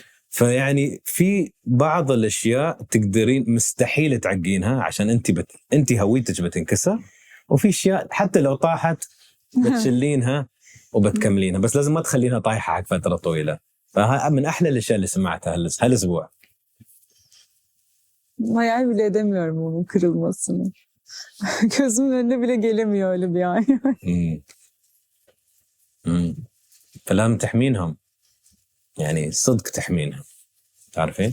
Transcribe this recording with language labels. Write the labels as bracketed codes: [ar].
[ar] فيعني في بعض الاشياء تقدرين مستحيل تعقينها عشان انت هويتك بتنكسر، وفي اشياء حتى لو طاحت بتشلينها وبتكملينها، بس لازم ما تخلينها طايحه حق فتره طويله. فمن احلى الاشياء اللي سمعتها هالاسبوع. [tr] Hayal bile edemiyorum onun kırılmasını. Gözümün önüne bile gelemiyor öyle bir an. [ar] فلازم تحمينهم، يعني صدق تحمينهم، تعرفين؟